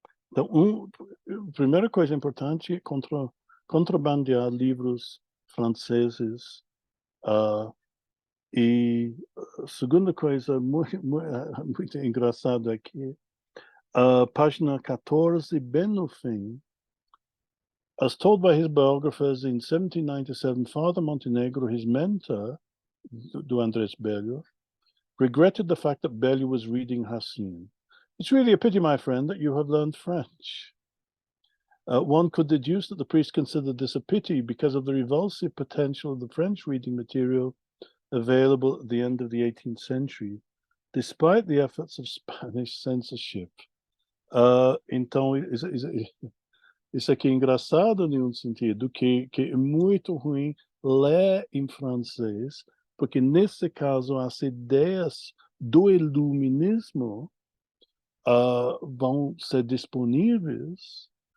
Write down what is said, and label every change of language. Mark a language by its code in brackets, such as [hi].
[pt] Então, primeira coisa importante é contrabandear livros franceses. E a segunda coisa muito engraçada aqui, página 14, bem no fim. [en] As told by his biographers in 1797, Father Montenegro, his mentor, do Andrés Bello, regretted the fact that Bello was reading Racine. It's really a pity, my friend, that you have learned French. One could deduce that the priest considered this a pity because of the revulsive potential of the French reading material available at the end of the 18th century, despite the efforts of Spanish censorship. [pt] Então, isso aqui é engraçado em um sentido, que é muito ruim ler em francês, porque nesse caso as ideias do iluminismo vão ser disponíveis.